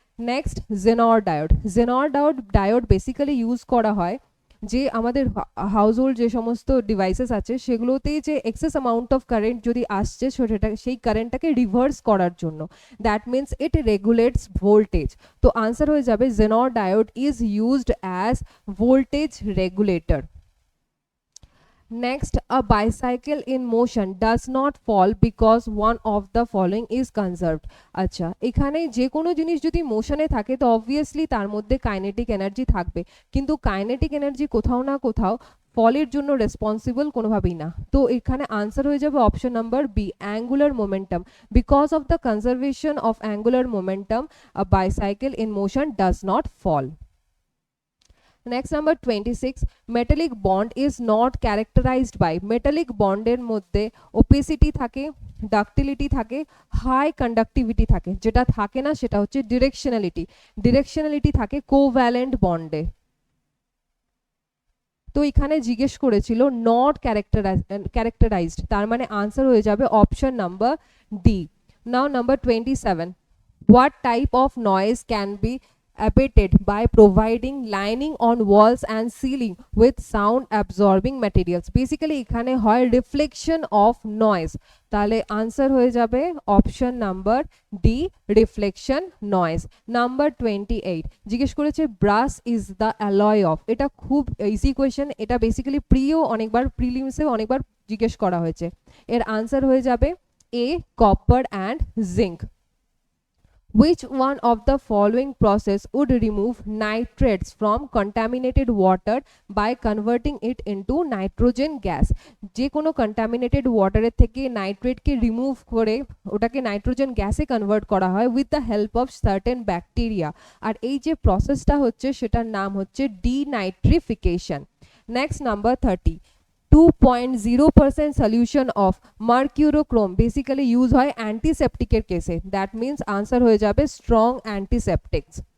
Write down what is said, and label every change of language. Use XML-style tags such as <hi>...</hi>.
<bn>Next, জেনর diode. জেনর diode basically use করা হয় যে আমাদের হাউস হোল্ড যে সমস্ত ডিভাইসেস আছে সেগুলোতে যে এক্সেস অ্যামাউন্ট অফ কারেন্ট যদি আসছে সেটা সেই কারেন্টটাকে রিভার্স করার জন্য,</bn> <en>That means it regulates voltage.</en> <bn>তো আনসার হয়ে যাবে</bn> <en>Zener diode is used as voltage regulator. Next, a bicycle in motion does not fall because one of the following is conserved.</en> <bn>আচ্ছা, এখানে যে কোনো জিনিস যদি মোশনে থাকে তো অবভিয়াসলি তার মধ্যে কাইনেটিক এনার্জি থাকবে, কিন্তু কাইনেটিক এনার্জি কোথাও না কোথাও ফলের জন্য রেসপন্সিবল কোনোভাবেই না। তো এখানে আনসার হয়ে যাবে option number B, angular momentum.</bn> <en>Because of the conservation of angular momentum a bicycle in motion does not fall. Next, number 26, metallic bond is not characterized by.</en> <bn>metallic bond এর মধ্যে opacity থাকে, ductility থাকে, high conductivity থাকে। যেটা থাকে না সেটা হচ্ছে directionality। directionality থাকে covalent বন্ডে। তো এখানে জিজ্ঞেস করেছিল নট ক্যারেক্টারাইজড, তার মানে আনসার হয়ে যাবে option number D.</bn> <en>Now number 27, what type of noise can be abated by providing lining on walls and ceiling with sound absorbing materials?</en> <bn>Basically এখানে হয় রিফ্লেকশন অফ নয়েজ। তাহলে আনসার হয়ে যাবে option number D, reflection noise.</bn> <en>number 28,</en> <bn>জিজ্ঞেস করেছে</bn> <en>Brass is the alloy of.</en> <bn>এটা খুব easy question, এটা বেসিক্যালি প্রিও অনেকবার, প্রিলিমসেও অনেকবার জিজ্ঞেস করা হয়েছে। এর আনসার হয়ে যাবে এ, copper and zinc.</bn> <en>Which one of the following process would remove nitrates from contaminated water by converting it into nitrogen gas?</en> <bn>যে কোনো contaminated water থেকে নাইট্রেটকে রিমুভ করে ওটাকে নাইট্রোজেন গ্যাসে কনভার্ট করা হয়</bn> <en>With the help of certain bacteria.</en> <bn>আর এই যে প্রসেসটা হচ্ছে সেটার নাম হচ্ছে denitrification. Next, number 30,</bn> <en>2.0% solution of mercurochrome basically use</en> <bn>হয় অ্যান্টিসেপটিকের কেসে, দ্যাট মিনস আনসার হয়ে যাবে স্ট্রং অ্যান্টিসেপটিক্স।</bn>